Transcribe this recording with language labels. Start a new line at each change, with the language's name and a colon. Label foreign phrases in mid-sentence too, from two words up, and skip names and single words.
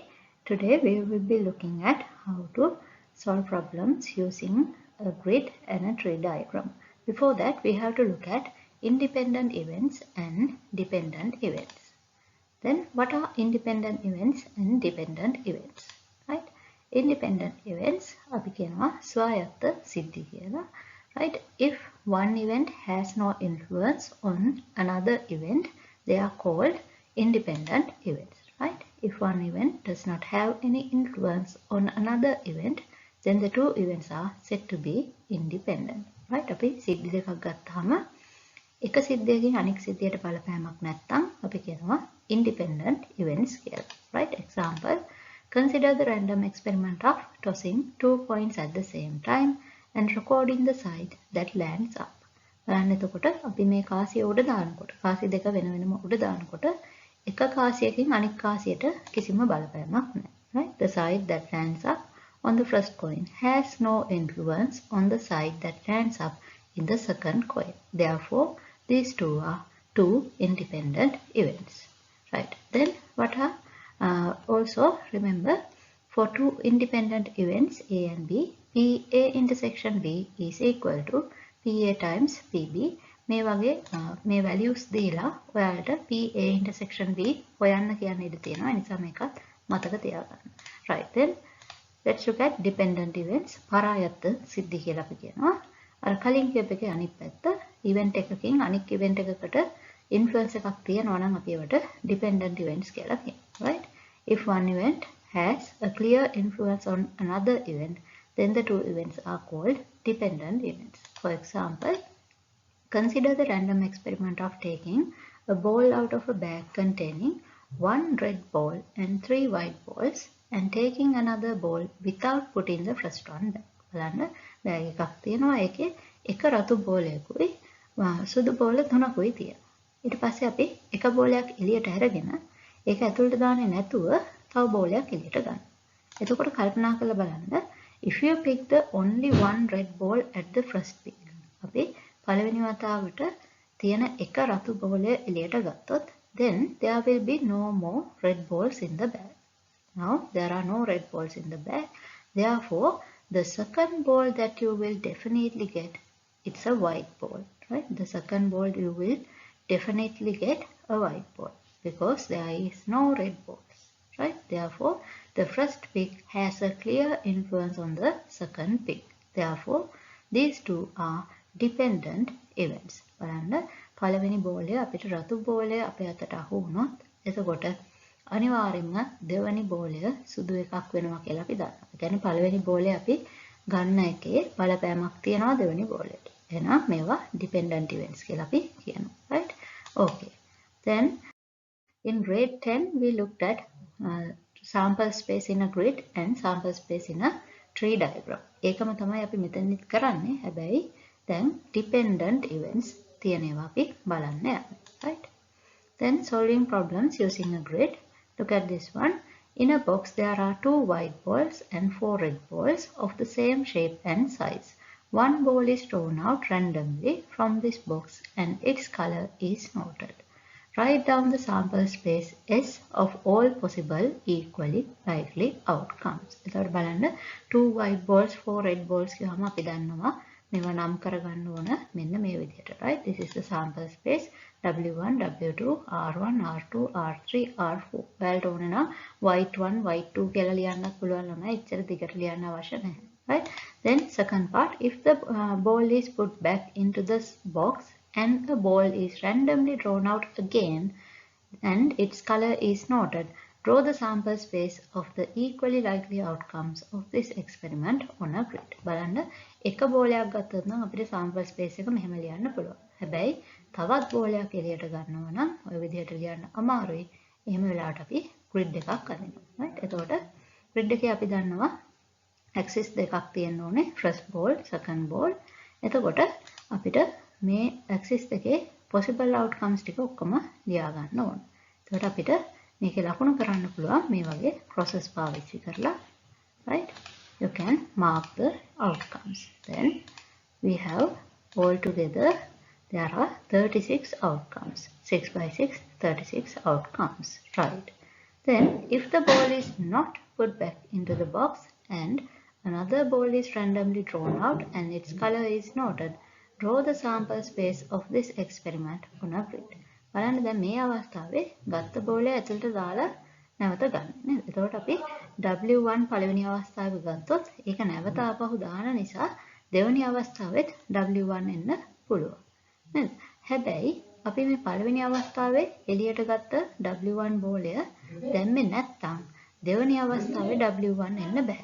English: Today we will be looking at how to solve problems using a grid and a tree diagram. Before that, we have to look at independent events and dependent events. Then what are independent events and dependent events? Right? Independent events
Sinhala: අපි කියනවා ස්වායත්ත සිද්ධි කියලා.
English: Right? If one event has no influence on another event, they are called independent events. Right? If one event does not have any influence on another event, then the two events are said to be independent. Right?
Sinhala: අපි සිද්ධි දෙකක් ගත්තාම එක සිද්ධියකින් අනෙක් සිද්ධියට බලපෑමක් නැත්නම් අපි කියනවා
English: independent events
Sinhala: කියලා. Right?
English: Example, consider the random experiment of tossing 2 coins at the same time and recording the side that lands up.
Sinhala: බලන්න එතකොට අපි මේ කාසිය උඩ දානකොට කාසි දෙක වෙන වෙනම උඩ දානකොට එක කාසියකින් අනෙක් කාසියට කිසිම බලපෑමක් නැහැ.
English: Right? The side that lands up on the first coin has no influence on the side that lands up in the second coin. Therefore, these two are two independent events. Right? Then what are also remember, for two independent events A and B, PA intersection B is equal to PA times PB.
Sinhala: මේ වගේ මේ values දීලා ඔයාලට
English: PA intersection B
Sinhala: හොයන්න කියන්න ඉඩ තියෙනවා. ඒ නිසා මේකත් මතක තියාගන්න.
English: Right, then let's look at dependent events.
Sinhala: පරායත්ත සිද්ධි කියලා අපි කියනවා. අර කලින් කියප එකේ අනිත් පැත්ත event එකකින් අනිත් event එකකට influence එකක් තියෙනවා නම් අපි ඒවට
English: dependent events
Sinhala: කියලා කියනවා.
English: Right? If one event has a clear influence on another event, then the two events are called dependent events. For example, consider the random experiment of taking a ball out of a bag containing one red ball and 3 white balls and taking another ball without putting the first one back.
Sinhala: බලන්න බෑග් එකක් තියෙනවා. ඒකේ එක රතු බෝලයකුයි සුදු බෝල තුනකුයි තියෙනවා. ඊට පස්සේ අපි එක බෝලයක් එළියට අරගෙන ඒක ඇතුළට දාන්නේ නැතුව තව බෝලයක් එළියට ගන්න. එතකොට කල්පනා කරලා බලන්න,
English: if you pick the only one red ball at the first pick,
Sinhala: අපි පළවෙනි වතාවට තියෙන එක රතු බෝලය එළියට ගත්තොත්,
English: then there will be no more red balls in the bag. Now there are no red balls in the bag. Therefore, the second ball that you will definitely get, it's a white ball. Right? The second ball you will definitely get a white ball because there is no red balls. Right? Therefore, the first pick has a clear influence on the second pick. Therefore, these two are dependent events.
Sinhala: බලන්න පළවෙනි බෝලය අපිට රතු බෝලය අපේ අතට අහු වුණොත් එතකොට අනිවාර්යයෙන්ම දෙවෙනි බෝලය සුදු එකක් වෙනවා කියලා අපි දන්නවා. ඒ කියන්නේ පළවෙනි බෝලය අපි ගන්න එකේ බලපෑමක් තියනවා දෙවෙනි බෝලයට. එහෙනම් මේවා
English: dependent events
Sinhala: කියලා අපි කියනවා.
English: Right? Okay. Then in grade 10 we looked at sample space in a grid and sample space in a tree diagram.
Sinhala: ඒකම තමයි අපි මෙතනදිත් කරන්නේ. හැබැයි දැන්
English: dependent events
Sinhala: තියෙන ඒවා අපි බලන්න යනවා.
English: Right? Then solving problems using a grid. Look at this one. In a box there are 2 white balls and 4 red balls of the same shape and size. One ball is drawn out randomly from this box and its color is noted. Write down the sample space S of all possible equally likely outcomes.
Sinhala: එතකොට බලන්න
English: 2 white balls 4 red balls
Sinhala: කියවම අපි දන්නවා මේවා නම් කරගන්න ඕන මෙන්න මේ විදිහට.
English: Right? This is the sample space W1, W2, R1, R2, R3, R4.
Sinhala: ඔයාලට ඕන නම්
English: white 1, white 2
Sinhala: කියලා ලියන්නත් පුළුවන් ළමයි. එච්චර දිගට ලියන්න අවශ්‍ය නැහැ.
English: Right? Then second part, if the ball is put back into this box and the ball is randomly drawn out again and its color is noted, draw the sample space of the equally likely outcomes of this experiment on a grid.
Sinhala: බලන්න එක බෝලයක් ගත්තොත් නම් අපිට
English: sample space
Sinhala: එක මෙහෙම ලියන්න පුළුවන්. හැබැයි තවත් බෝලයක් එළියට ගන්නවා නම් ඔය විදිහට ලියන්න අමාරුයි. එහෙම වෙලාවට අපි grid එකක් අදිනවා. Right? එතකොට grid එකේ අපි දන්නවා axis දෙකක් තියෙන්න ඕනේ.
English: first ball, second ball.
Sinhala: එතකොට අපිට මේ axis දෙකේ
English: possible outcomes
Sinhala: ටික ඔක්කොම ලියා ගන්න ඕනේ. එතකොට අපිට මේකේ ලකුණු කරන්න පුළුවන් මේ වගේ crosses පාවිච්චි කරලා.
English: Right? You can mark the outcomes. Then we have altogether there are 36 outcomes. 6 by 6, 36 outcomes. Right. Then if the ball is not put back into the box and another ball is randomly drawn out and its color is noted, draw the sample space of this experiment on a grid.
Sinhala: බලන්න දැන් මේ අවස්ථාවේ ගත්ත බෝලය ඇතුළට දාලා නැවත ගන්න නේද? එතකොට අපි W1 පළවෙනි අවස්ථාවේ ගත්තොත් ඒක නැවත ආපහු දාන නිසා දෙවෙනි අවස්ථාවෙත් W1 එන්න පුළුවන්. නේද? හැබැයි අපි මේ පළවෙනි අවස්ථාවේ එළියට ගත්ත W1 බෝලය දැම්මේ නැත්නම් දෙවෙනි අවස්ථාවේ W1 එන්න බෑ.